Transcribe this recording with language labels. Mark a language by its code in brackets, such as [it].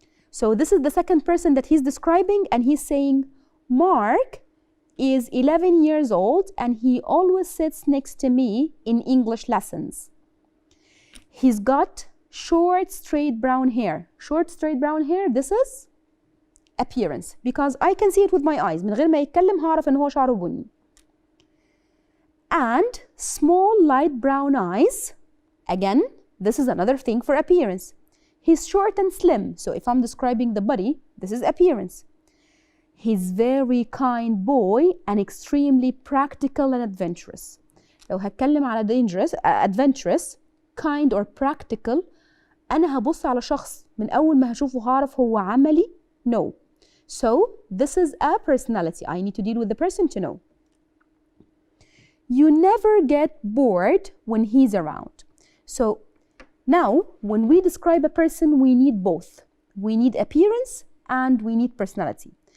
[en] So this is the second person that he's describing and he's saying Mark is 11 years old and he always sits next to me in English lessons. He's got short, straight brown hair. Short, straight brown hair, this is appearance because I can see it with my eyes. [ar] من غير ما يتكلم هعرف إن هو شعره بني. [en] And small light brown eyes. Again, this is another thing for appearance. He's short and slim. So if I'm describing the body, this is appearance. He's very kind boy and extremely practical and adventurous. [ar] لو هتكلم على [en] adventurous, kind or practical, [ar] أنا هبص على شخص من أول ما هشوفه هعرف هو عملي. [en] No. So this is a personality. I need to deal with the person to know. You never get bored when he's around. So now when we describe a person, we need both. we need appearance and we need personality.